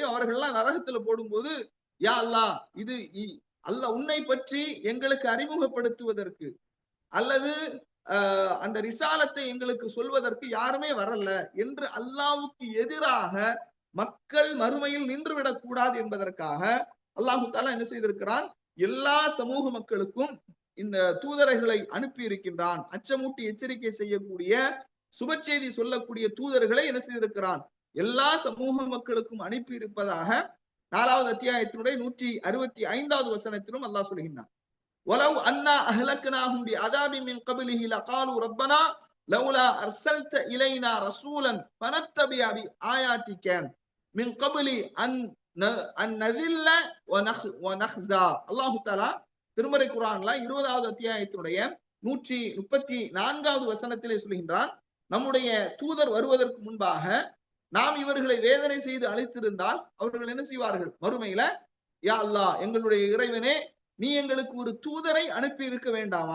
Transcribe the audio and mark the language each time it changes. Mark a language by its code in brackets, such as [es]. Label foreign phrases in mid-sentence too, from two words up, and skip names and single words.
[ta] அவர்கள்லாம் நரகத்துல போடும்போது, [ar] يا الله, [ta] இது அல்லாஹ் உன்னை பற்றி எங்களுக்கு அறிமுகப்படுத்துவதற்கு அல்லது அந்த ரிசாலத்தை எங்களுக்கு சொல்வதற்கு யாருமே வரல என்று அல்லாஹ்வுக்கு எதிராக மக்கள் மறுமையில் நின்றுவிடக் கூடாது என்பதற்காக [ar] الله تعالى [ta] என்ன செய்திருக்கிறான், எல்லா சமூக மக்களுக்கும் இந்த தூதர்களை அனுப்பி இருக்கின்றான். அச்சமூட்டி எச்சரிக்கை செய்யக்கூடிய சுபச்செய்தி சொல்லக்கூடிய தூதர்களை என்ன செய்திருக்கிறான், எல்லா சமூக மக்களுக்கும் அனுப்பி இருப்பதாக 4வது அத்தியாயத்தினுடைய 165வது வசனத்திலும் அல்லாஹ் சொல்கின்றான். [ar] وَلَوْ أَنَّا أَهْلَكْنَاهُمْ بِعَذَابٍ مِنْ قَبْلِهِ لَقَالُوا رَبَّنَا لَوْلَا أَرْسَلْتَ إِلَيْنَا رَسُولًا فَنَتَّبِعَ آيَاتِكَ مِنْ قَبْلِ أَنْ نَذِلَّ وَنَخْزَى. الله تعالى [ta] திருமறை குர்ஆன்ல 20வது அத்தியாயத்தினுடைய 134வது வசனத்திலே சொல்கின்றான், நம்முடைய தூதர் வருவதற்கு முன்பாக நாம் இவர்களை வேதனை செய்து அழைத்திருந்தால் அவர்கள் என்ன செய்வார்கள், மறுமையில [ar] يا الله, [ta] எங்களுடைய இறைவனே, நீ எங்களுக்கு ஒரு தூதரை அனுப்பி இருக்க வேண்டாமா?